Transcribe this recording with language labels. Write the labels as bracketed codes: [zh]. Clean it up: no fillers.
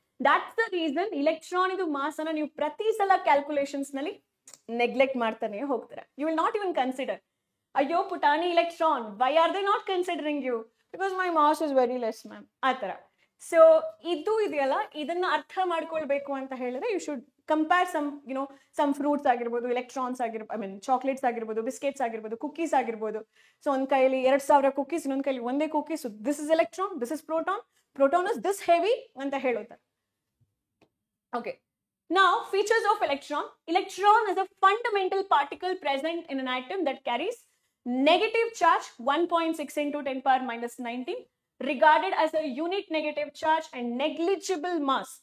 [en] That's the reason electron [kn] idu mass ana ನೀವು ಪ್ರತಿ ಸಲ ಕ್ಯಾಲ್ಕುಲೇಷನ್ಸ್ ನಲ್ಲಿ ನೆಗ್ಲೆಕ್ಟ್ ಮಾಡ್ತಾನೆ ಹೋಗ್ತೀರಾ. [en] You will not even consider. [kn] ಅಯ್ಯೋ ಪುಟಾಣಿ [en] electron, why are they not considering you? Because my mass is very less, ma'am. [kn] ಆ ತರ. ಸೊ ಇದು ಇದೆಯಲ್ಲ, ಇದನ್ನ ಅರ್ಥ ಮಾಡ್ಕೊಳ್ಬೇಕು ಅಂತ ಹೇಳಿದ್ರೆ [en] you should compare some fruits [kn] ಆಗಿರ್ಬೋದು, ಎಲೆಕ್ಟ್ರಾನ್ಸ್ ಆಗಿರ್ಬೋದು, ಐ ಮೀನ್ ಚಾಕ್ಲೇಟ್ಸ್ ಆಗಿರ್ಬೋದು, ಬಿಸ್ಕೆಟ್ಸ್ ಆಗಿರ್ಬೋದು, ಕುಕೀಸ್ ಆಗಿರ್ಬೋದು. ಸೊ ಒಂದ್ ಕೈಲಿ 2000 ಕುಕೀಸ್, ಇನ್ನೊಂದ್ ಕೈಲಿ ಒಂದೇ cookies. [en] this is electron, this is proton is this heavy [kn] ಅಂತ ಹೇಳುತ್ತಾರೆ. [en] Okay, now features of electron. Electron is a fundamental particle present in an atom that carries negative charge 1.6 into 10 power minus 19, regarded as a unit negative charge and negligible mass.